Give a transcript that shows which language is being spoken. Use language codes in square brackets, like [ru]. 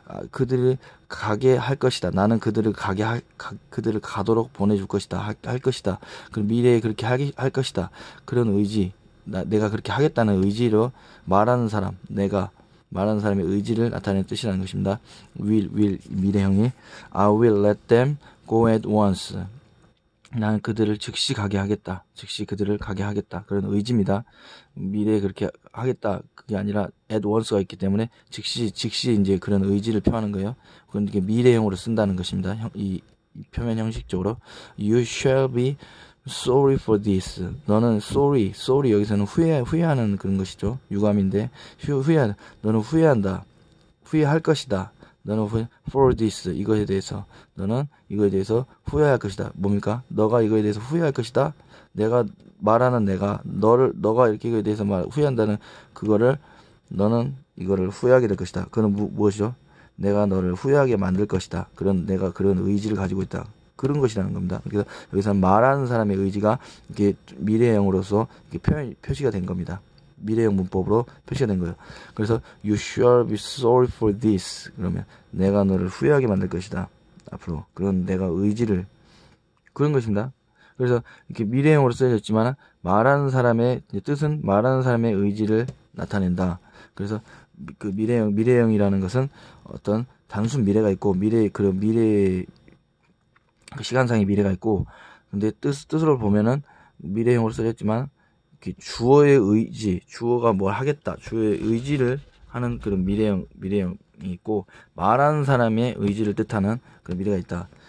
[ko] 그들을 가게 할 것이다. 나는 그들을 그들을 가도록 보내줄 것이다. 할 것이다. 그럼 미래에 그렇게 할 것이다. 그런 의지, 내가 그렇게 하겠다는 의지로 말하는 사람의 의지를 나타내는 뜻이라는 것입니다. [en] will [ko] 미래형이 [en] I will let them go at once. [ko] 나는 그들을 즉시 가게 하겠다. 즉시 그들을 가게 하겠다. 그런 의지입니다. 미래에 그렇게 하겠다. 그게 아니라 at once가 있기 때문에 즉시 이제 그런 의지를 표하는 거예요. 그건 이게 미래형으로 쓴다는 것입니다. 이 표면 형식적으로. [en] You shall be sorry for this. [ko] 너는 sorry 여기서는 후회하는 그런 것이죠. 유감인데, 너는 후회한다. 후회할 것이다. 너는 for this 이거에 대해서 너는 이거에 대해서 후회할 것이다. 뭡니까? 너가 이거에 대해서 후회할 것이다. 내가 말하는 너가 이렇게 이거에 대해서 후회한다는 그거를 너는 이거를 후회하게 될 것이다. 그건 무엇이죠? 내가 너를 후회하게 만들 것이다. 내가 그런 의지를 가지고 있다. 그런 것이라는 겁니다. 그래서 여기서 말하는 사람의 의지가 이게 미래형으로서 이렇게 표시가 된 겁니다. 미래형 문법으로 표시가 된 거예요. 그래서 [en] you shall be sorry for this. [ko] 그러면 내가 너를 후회하게 만들 것이다. 앞으로 그런 내가 의지를 그런 것입니다. 그래서 이렇게 미래형으로 쓰여졌지만 말하는 사람의 뜻은 말하는 사람의 의지를 나타낸다. 그래서 그 미래형이라는 것은 어떤 단순 미래가 있고 그런 미래 그 시간상의 미래가 있고 근데 뜻으로 보면은 미래형으로 쓰여졌지만 주어의 의지, 주어가 뭘 하겠다, 주어의 의지를 하는 그런 미래형이 있고 말하는 사람의 의지를 뜻하는 그런 미래가 있다.